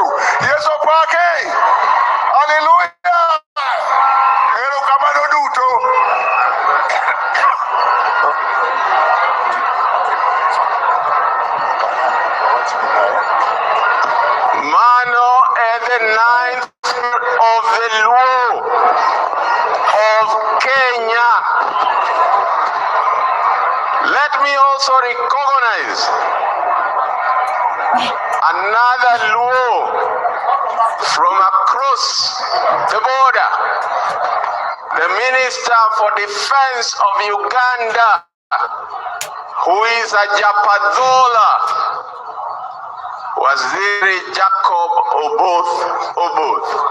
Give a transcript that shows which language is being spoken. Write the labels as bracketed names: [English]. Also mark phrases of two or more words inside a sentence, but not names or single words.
[Luo (Kenya and Tanzania)] Yesu pake. Hallelujah. Ero kamano duto. [English] Mano is the 9th of the Luo of Kenya. Let me also recognize another Luo from across the border, the Minister for Defense of Uganda, who is a Japadola, Waziri Jacob Oboth.